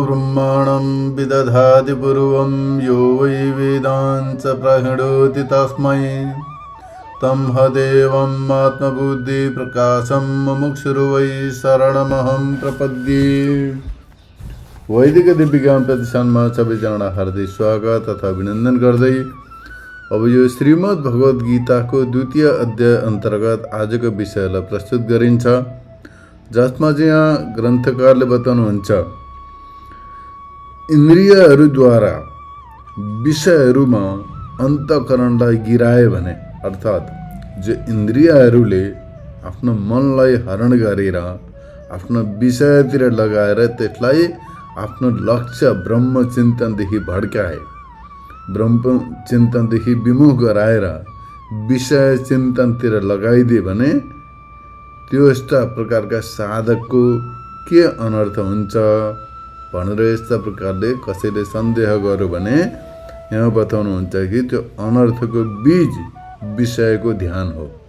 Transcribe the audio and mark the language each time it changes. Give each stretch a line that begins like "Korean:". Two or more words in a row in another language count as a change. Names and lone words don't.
Sanskrit: ब्रह्माणं विदधाति पूर्वं यो वै वेदांच प्रहिणोति तस्मै तं हदेवम् आत्मबुद्धिप्रकाशं मुमुक्षुर्वै शरणमहं प्रपद्ये।
Nepali: वैदिक दिव्य ज्ञान प्रतिष्ठानमा सबैजना हार्दिक स्वागत तथा अभिनन्दन गर्दै अब यो श्रीमद् भगवत गीताको द्वितीय अध्याय अन्तर्गत आजको विषयलाई प्रस्तुत गरिन्छ, जसमा चाहिँ यहाँ ग्रन्थकारले बताउनुहुन्छ इन्द्रियहरूद्वारा विषयहरूमा अन्तःकरणलाई गिराए भने, अर्थात् जो इन्द्रियहरूले आफ्नो मनलाई हरण गरेर आफ्नो विषयतिर लगाएर त्यसलाई आफ्नो लक्ष्य ब्रह्म चिन्तनदेखि भड्काए, ब्रह्म चिन्तनदेखि विमुख गराएर विषय चिन्तनतिर लगाइदिए भने त्यो यस्ता प्रकारका साधकको के अनर्थ हुन्छ भनेर यस्ता प्रकारले कसैले सन्देह गर्यो भने यहाँ बताउनुहुन्छ कि त्यो अनर्थको बीज विषयको ध्यान हो।